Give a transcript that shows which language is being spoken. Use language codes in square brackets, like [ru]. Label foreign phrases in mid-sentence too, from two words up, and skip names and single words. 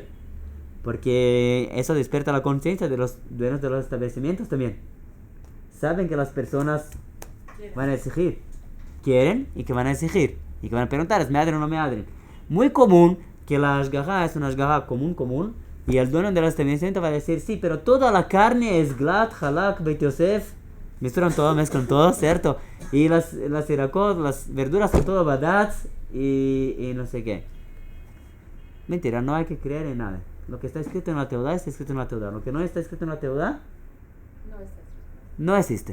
[es] Porque eso despierta la conciencia de los dueños de los establecimientos también. Saben que las personas van a exigir. Quieren y que van a exigir. Y que van a preguntar, ¿es meadrin o no meadrin? Muy común que la ashgaha es una ashgaha común. Y el dueño del establecimiento va a decir, sí, pero toda la carne es glat, halak, beit Yosef. Mezclan todo, ¿cierto? Y las irakot, las verduras son todo badats y no sé qué. Mentira, no hay que creer en nada. Lo que está escrito en la teudá está escrito en la teudá. Lo que no está escrito en la teudá no existe.